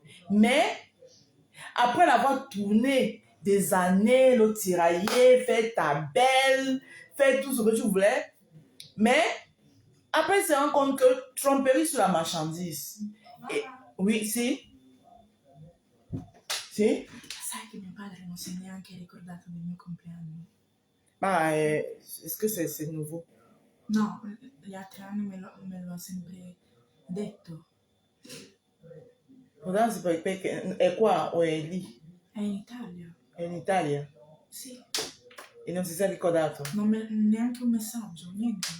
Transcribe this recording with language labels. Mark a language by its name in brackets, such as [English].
[French] Mais, après l'avoir tourné des années, le tirailler, fait ta belle, fait tout ce que tu voulais, mais après, il se rend compte que tromperie sur la marchandise. Et, oui, si. Si. [Italian] Sai che mio padre non si è neanche ricordato del mio compleanno. [French] Ah, est-ce que c'est nouveau? [Italian] No, gli altri anni me lo ha sempre detto. [French] Pourtant, c'est pas [Italian] è qua o è lì? È in Italia. È in Italia. Sì. E non si è ricordato. Neanche un messaggio, niente.